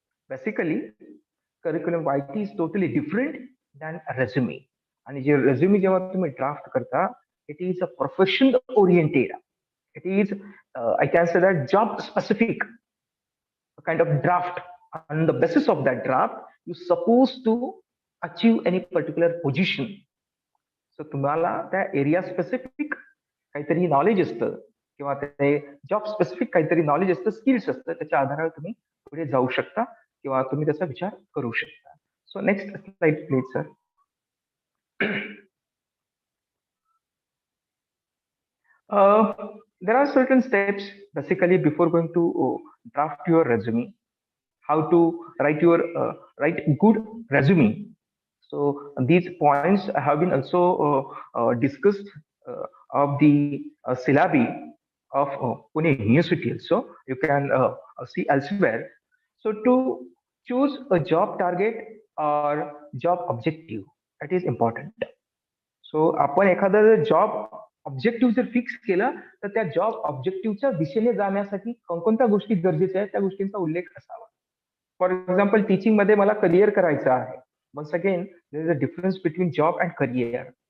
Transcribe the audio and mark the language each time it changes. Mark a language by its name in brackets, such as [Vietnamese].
[English] Basically curriculum vitae is totally different than resume. [Marathi] आणि जे रेझ्युमी जेव्हा तुम्ही ड्राफ्ट करता, [English] It is a profession oriented, it is I can say that job specific kind of draft. On the basis of that draft, you supposed to achieve any particular position. [Marathi] So तुम्हाला त्या area specific काहीतरी knowledge असतं किंवा ते job specific काहीतरी knowledge असतं, skills असतं, त्याच्या आधारावर तुम्ही पुढे जाऊ शकता किंवा तुम्ही त्याचा विचार करू शकता. [English] So next slide please sir. There are certain steps basically before going to draft your resume. How to write good resume. So these points have been also discussed of the syllabi of Pune University. So you can see elsewhere. So to choose a job target or job objective, that is important. [Marathi] So आपण एखादा job objective जर fix केला तर त्या job ऑब्जेक्टिव्हच्या दिशेने जाण्यासाठी कोणकोणत्या गोष्टी गरजेच्या आहेत त्या गोष्टींचा उल्लेख असावा. [English] for example [Marathi] टीचिंग मध्ये मला करिअर करायचं आहे. [English] Once again there is a difference between job and career.